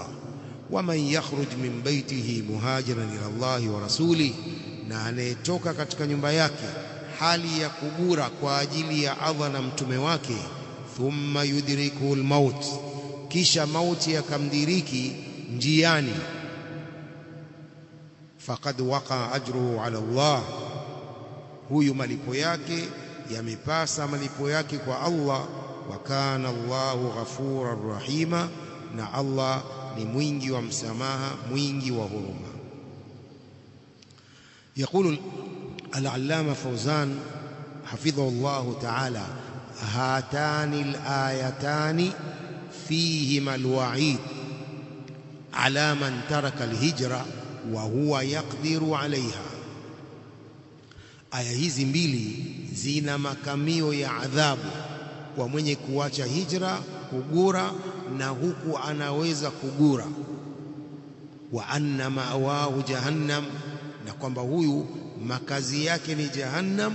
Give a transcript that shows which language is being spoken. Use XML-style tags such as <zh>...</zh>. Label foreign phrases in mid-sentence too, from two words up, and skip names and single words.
<ar>ومن يخرج من بيته مهاجرا إلى الله ورسوله,</ar> <sw>na anayetoka katika nyumba yake hali ya kugura kwa ajili ya Allah na mtume wake,</sw> <ar>ثم يدركه الموت,</ar> <sw>kisha mauti yakamdiriki njiani,</sw> <ar>فقد وقع أجره على الله,</ar> <sw>huyu malipo yake yamepasa malipo yake kwa Allah.</sw> <ar>وكان الله غفورا رحيما,</ar> <sw>na Allah ni mwingi wa msamaha, mwingi wa huruma.</sw> <ar>يقول العلامة فوزان حفظه الله تعالى: هاتان الآيتان فيهما الوعيد على من ترك الهجرة وهو يقدر عليها.</ar> <sw>Aya hizi mbili zina makamio ya adhabu kwa mwenye kuacha hijra, kugura, na huku anaweza kugura.</sw> <ar>وأن مأواه جهنم,</ar> <sw>na kwamba huyu makazi yake ni jahannam.</sw>